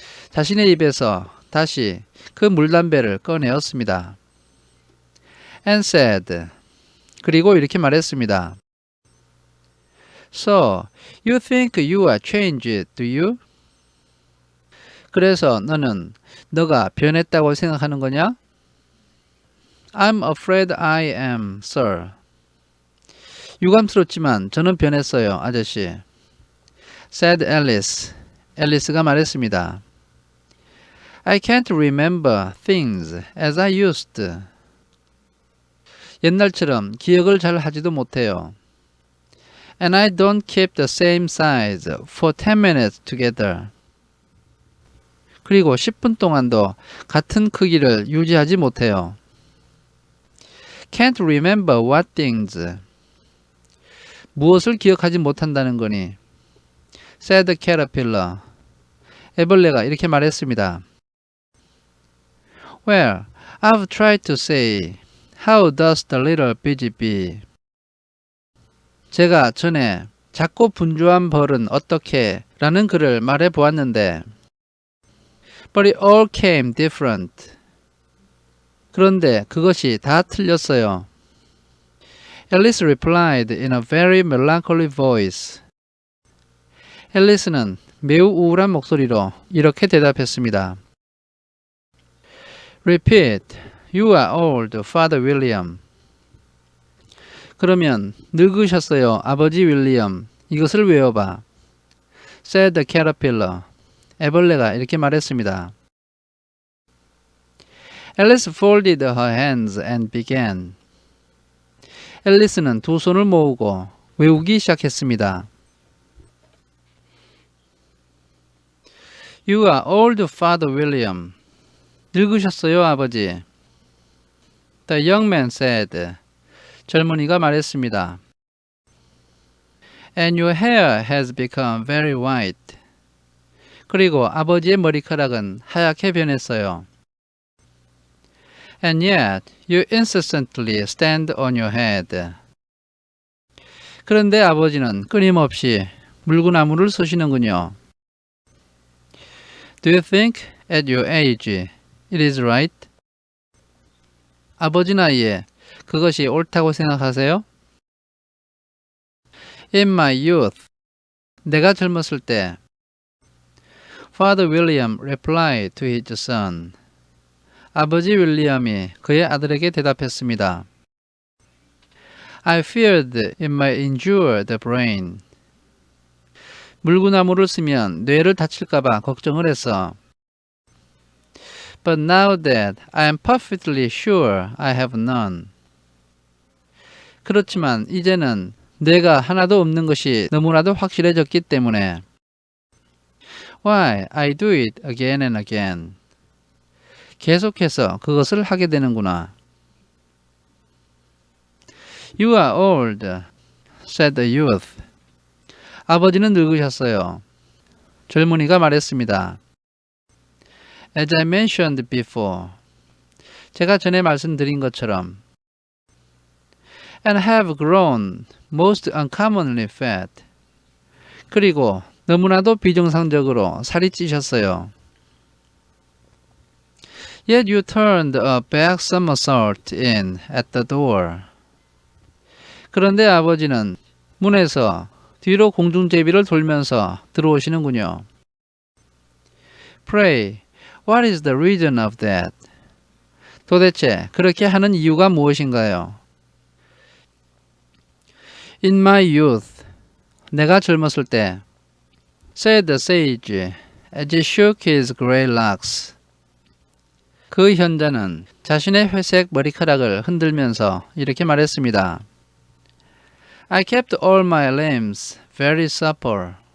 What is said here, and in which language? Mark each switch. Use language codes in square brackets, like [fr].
[ko] 자신의 입에서 다시 그 물담배를 꺼내었습니다. [en] And said, [ko] 그리고 이렇게 말했습니다. [en] So, you think you are changed, do you? [ko] 그래서 너가 변했다고 생각하는 거냐? [en] I'm afraid I am, sir. [ko] 유감스럽지만 저는 변했어요, 아저씨. [en] said Alice. [ko] 앨리스가 말했습니다. [en] I can't remember things as I used to. [ko] 옛날처럼 기억을 잘 하지도 못해요. [en] And I don't keep the same size for 10 minutes together. [ko] 그리고 10분 동안도 같은 크기를 유지하지 못해요. [en] Can't remember what things. [ko] 무엇을 기억하지 못한다는 거니? [en] said the caterpillar. [ko] 애벌레가 이렇게 말했습니다. [en] Well, I've tried to say, how does the little busy bee? [ko] 제가 전에 작고 분주한 벌은 어떻게 라는 글을 말해 보았는데 [en] But it all came different. [ko] 그런데 그것이 다 틀렸어요. [en] Alice replied in a very melancholy voice. [ko] 앨리스는 매우 우울한 목소리로 이렇게 대답했습니다. [en] Repeat, you are old, Father William. [ko] 그러면 늙으셨어요, 아버지 윌리엄. 이것을 외워봐. [en] said the caterpillar. [ko] 애벌레가 이렇게 말했습니다. [en] Alice folded her hands and began. [ko] 앨리스는 두 손을 모으고 외우기 시작했습니다. [en] You are old, Father William. [ko] 늙으셨어요, 아버지. [en] The young man said. [ko] 젊은이가 말했습니다. [en] And your hair has become very white. [ko] 그리고 아버지의 머리카락은 하얗게 변했어요. [en] And yet you incessantly stand on your head. [ko] 그런데 아버지는 끊임없이 물구나무를 서시는군요. [en] Do you think at your age it is right? [ko] 아버지 나이에 그것이 옳다고 생각하세요? [en] In my youth, [ko] 내가 젊었을 때, [en] Father William replied to his son. [ko] 아버지 윌리엄이 그의 아들에게 대답했습니다. [en] I feared it might injure the brain. [ko] 물구나무를 쓰면 뇌를 다칠까봐 걱정을 했어. [en] But now that I am perfectly sure I have none. [ko] 그렇지만 이제는 뇌가 하나도 없는 것이 너무나도 확실해졌기 때문에 [en] Why, I do it again and again. [ko] 계속해서 그것을 하게 되는구나. [en] You are old, said the youth. [ko] 아버지는 늙으셨어요. 젊은이가 말했습니다. [en] As I mentioned before. [ko] 제가 전에 말씀드린 것처럼 [en] and have grown most uncommonly fat. [ko] 그리고 너무나도 비정상적으로 살이 찌셨어요. [en] Yet you turned a back somersault in at the door. [ko] 그런데 아버지는 문에서 뒤로 공중제비를 돌면서 들어오시는군요. [en] Pray, what is the reason of that? [ko] 도대체 그렇게 하는 이유가 무엇인가요? [en] In my youth, [ko] 내가 젊었을 때, [en] said the sage, as he shook his grey locks. [ko] 그 현자는 자신의 회색 머리카락을 흔들면서 이렇게 말했습니다. [en] I kept all my limbs very supple.